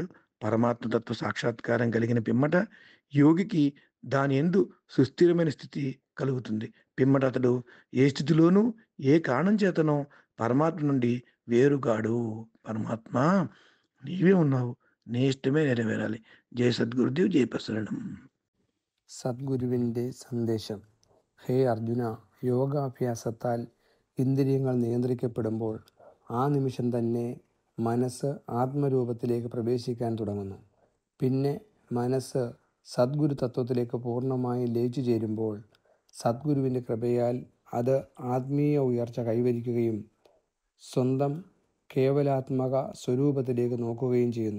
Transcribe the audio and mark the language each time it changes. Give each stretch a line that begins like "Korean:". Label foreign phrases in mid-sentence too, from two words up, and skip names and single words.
Telugu: పరమాత్మ తత్వ సాక్షాత్కారం కలిగిన పిమ్మట యోగికి దాని యందు సుస్థిరమైన స్థితి కలుగుతుంది. పిమ్మట అతడు ఏ స్థితిలోనూ ఏ కారణం చేతనో పరమాత్మ నుండి వేరుగాడు. పరమాత్మ నీవే ఉన్నావు, నీ ఇష్టమే నెరవేరాలి. జయ సద్గురుదేవ్, జయ ప్రసరణం.
Malayalam: സദ്ഗുരുവിൻ്റെ സന്ദേശം. ഹേ അർജുന, യോഗാഭ്യാസത്താൽ ഇന്ദ്രിയങ്ങൾ നിയന്ത്രിക്കപ്പെടുമ്പോൾ ആ നിമിഷം തന്നെ മനസ്സ് ആത്മരൂപത്തിലേക്ക് പ്രവേശിക്കാൻ തുടങ്ങുന്നു. പിന്നെ മനസ്സ് സദ്ഗുരു തത്വത്തിലേക്ക് പൂർണ്ണമായി ലയിച്ചു ചേരുമ്പോൾ സദ്ഗുരുവിൻ്റെ കൃപയാൽ അത് ആത്മീയ ഉയർച്ച കൈവരിക്കുകയും സ്വന്തം കേവലാത്മക സ്വരൂപത്തിലേക്ക് നോക്കുകയും ചെയ്യുന്നു.